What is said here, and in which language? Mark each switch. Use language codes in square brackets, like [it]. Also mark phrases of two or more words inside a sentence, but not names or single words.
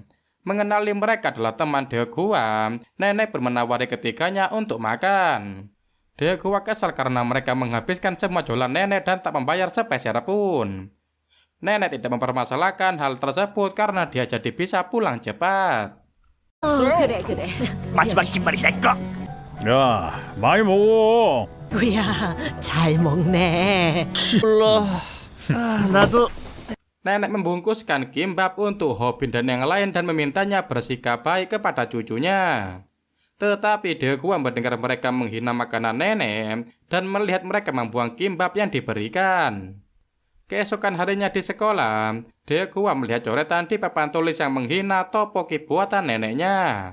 [id] Mengenali mereka adalah teman Dae-hwa, nenek pun menawari ketiganya untuk makan. Dae-hwa kesal karena mereka menghabiskan semua jualan nenek dan tak membayar sepeser pun. Nenek tidak mempermasalahkan hal tersebut karena dia jadi bisa pulang cepat. [ko] 그래. 마지막 깃발이 내 거. 야, 많이 먹어. 구야, 잘 먹네. 나도 [id] Nenek membungkuskan kimbap untuk Hobin dan yang lain dan memintanya bersikap baik kepada cucunya. Tetapi Deokua mendengar mereka menghina makanan nenek dan melihat mereka membuang kimbap yang diberikan. Keesokan harinya di sekolah, Deokua melihat coretan di papan tulis yang menghina topoki buatan neneknya.